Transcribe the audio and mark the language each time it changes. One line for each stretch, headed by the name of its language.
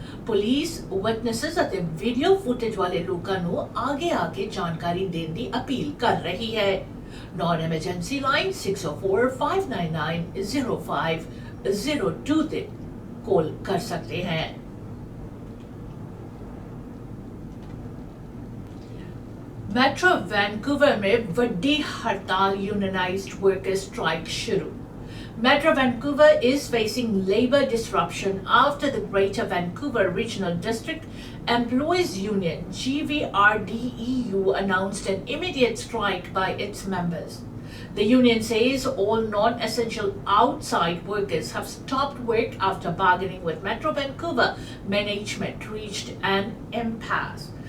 Punjabi: Police witnesses ਅਤੇ video footage ਵਾਲੇ ਲੋਕਾਂ ਨੂੰ ਅੱਗੇ ਆ ਕੇ ਜਾਣਕਾਰੀ ਦੇਣ ਦੀ ਅਪੀਲ ਕਰ ਰਹੀ ਹੈ। ਨੌਨ ਐਮਰਜੈਂਸੀ ਲਾਈਨ 604-599-0502 ਤੇ
Hindi: कॉल कर सकते हैं। मेट्रो वैंकूवर में वड्डी हड़ताल, यूनियनाइज्ड वर्कर्स स्ट्राइक शुरू।
English: Metro Vancouver is facing labor disruption after the Greater Vancouver Regional District Employees Union GVRDEU announced an immediate strike by its members. The union says all non-essential outside workers have stopped work after bargaining with Metro Vancouver management reached an impasse.